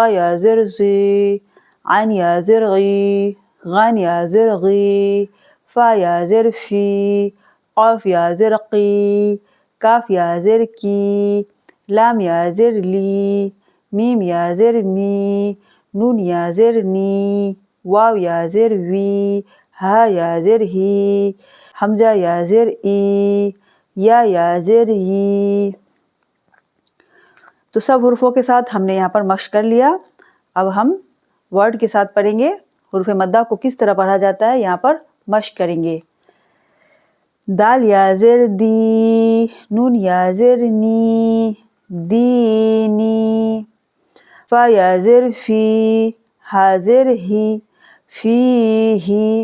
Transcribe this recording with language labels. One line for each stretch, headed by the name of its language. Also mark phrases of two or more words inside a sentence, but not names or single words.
Urdu: یا زیر زی، عین یا زیر غی، غین یا زیر غی، فا یا زیر فی، قاف یا زیر قی، کاف یا زیر کی، لام یا زیر لی، میم یا زیر می، نون یا زیر نی، واو یا زیر وی، ہا یا زیر ہی، حمزہ یا زیر ای، یا زیر ی۔ تو سب حروفوں کے ساتھ ہم نے یہاں پر مشق کر لیا۔ اب ہم ورڈ کے ساتھ پڑھیں گے، حروف مدہ کو کس طرح پڑھا جاتا ہے یہاں پر مشق کریں گے۔ دال یا زیر دی، نون یا زیر نی، دینی، فا یا زیر فی، ہا زیر ہی، فی ہی۔